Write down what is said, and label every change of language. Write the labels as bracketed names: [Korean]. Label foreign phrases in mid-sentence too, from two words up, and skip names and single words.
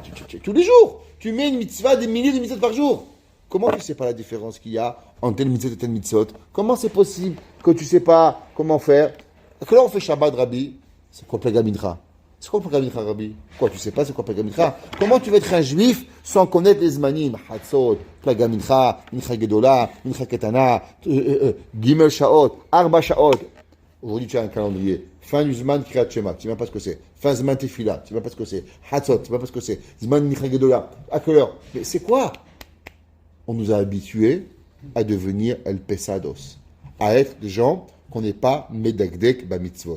[French] Tous les jours, tu mets une mitzvah, des milliers de mitzvot par jour. Comment tu sais pas la différence qu'il y a entre tel mitzvot et tel mitzvot? Comment c'est possible que tu sais pas comment faire? Que là on fait Shabbat, Rabbi, c'est quoi [Hebrew] פלג מנחה? [French] C'est quoi [Hebrew] פלג מנחה, [French] Rabbi? Quoi, tu sais pas c'est quoi [Hebrew] פלג מנחה? [French] Comment tu veux être un juif sans connaître les zmanim? [Hebrew] חצות, פלג מנחה, מנחה גדולה, מנחה קטנה, גימל שעות, ארבע שעות. [French] Aujourd'hui tu as un calendrier. Fin du [Hebrew] זמן קריאת שמע, [French] tu ne sais même pas ce que c'est. Fin [Hebrew] זמן תפילה, [French] tu ne sais même pas ce que c'est. Hatzot, tu ne sais même pas ce que c'est. [Hebrew] זמן מנחה גדולה, [French] à quelle heure? Mais c'est quoi? On nous a habitués à devenir El Pesados, à être des gens qu'on n'est pas [Hebrew] מדקדק במצוות.